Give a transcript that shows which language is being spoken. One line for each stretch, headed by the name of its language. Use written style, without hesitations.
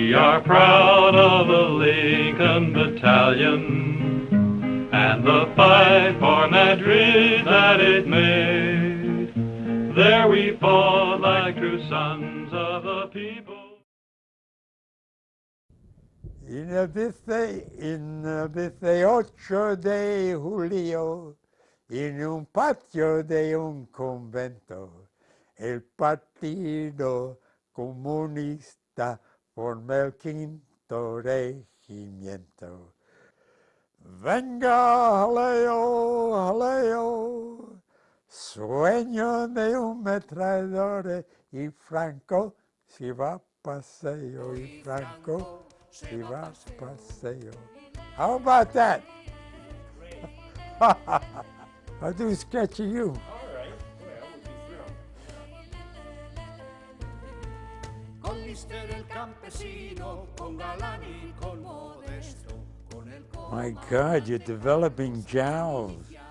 English: are proud of the Lincoln Battalion and the fight for Madrid that it made. There we fought like true sons of the people.
Spanish: En el 18 de julio, en un patio de un convento, el Partido Comunista formó el quinto regimiento. Venga, jaleo, jaleo, sueño de un metrallador y Franco se va a paseo y Franco se va a paseo.
English: How about that? I'll do a sketch of you. All right. Boy, I would be thrilled.
Spanish: Con Lister el campesino, con Galán y con Modesto, con el
English: My God, you're developing jowls.